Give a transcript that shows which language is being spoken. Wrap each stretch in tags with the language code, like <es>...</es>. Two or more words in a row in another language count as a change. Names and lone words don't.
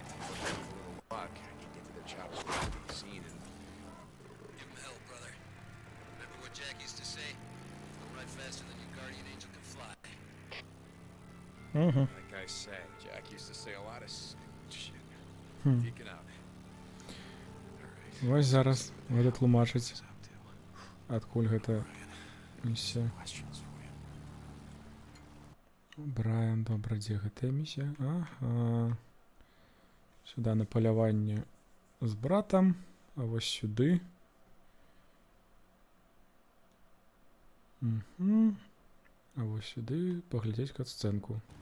<en>With a little luck, I can get to the chopper to be seen and... Give them hell, brother. Remember what Jack used to say? Go right faster than your guardian angel can fly. Like I said, Jack used to say a lot of shit. Deacon out. All right.</en> <be>Вось зараз гэта тлумачыць,</be> <en>What's up to?</en> <be>адкуль гэта місія.</be> <en>Questions for you.</en> <be>Брайан, добра, дзе гэтая місія? Ага. Сюда на паляванне з братам, а вось сюды. А вось сюды паглядзець кат-сцэнку.</be>